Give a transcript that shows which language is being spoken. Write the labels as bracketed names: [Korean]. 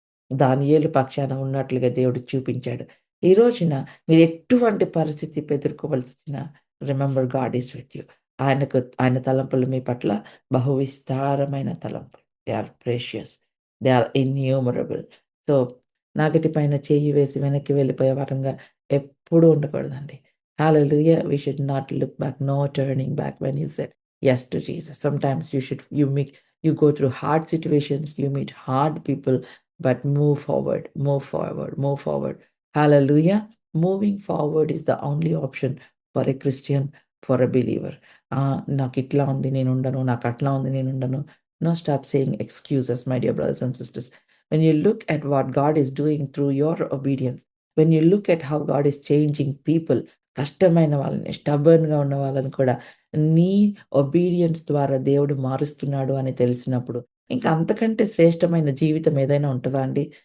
[Telugu] దానియేలు పక్షాన ఉన్నట్లుగా దేవుడు చూపించాడు. ఈ రోజున మీరు ఎటువంటి పరిస్థితి ఎదుర్కోవాల్సొచ్చినా [English] Remember God is with you. [Telugu] ఆయన తలంపులు మీ పట్ల బహు విస్తారమైన తలంపులు. [English] They are precious. They are innumerable. [Telugu] So, నాగటి పైన చెయ్యి వేసి వెనక్కి వెళ్ళిపోయే వారంగా ఎప్పుడూ ఉండకూడదండి. [English] Hallelujah! We should not look back. No turning back when you said yes to Jesus. Sometimes you go through hard situations, you meet hard people, but move forward, move forward, move forward. Hallelujah. Moving forward is the only option for a Christian, for a believer. [Telugu] నాకిట్లా ఉంది నేనుండను, నాకట్లా ఉంది నేనుండను. [English] No, stop saying excuses, my dear brothers and sisters. When you look at what God is doing through your obedience, when you look at how God is changing people, [Telugu] కష్టమైన వాళ్ళని, స్టబర్న్‌గా ఉన్న వాళ్ళని కూడా నీ obedience ద్వారా దేవుడు మారుస్తున్నాడు అని తెలిసినప్పుడు, ఇంకా అంతకంటే శ్రేష్టమైన జీవితం ఏదైనా ఉంటదా అండి?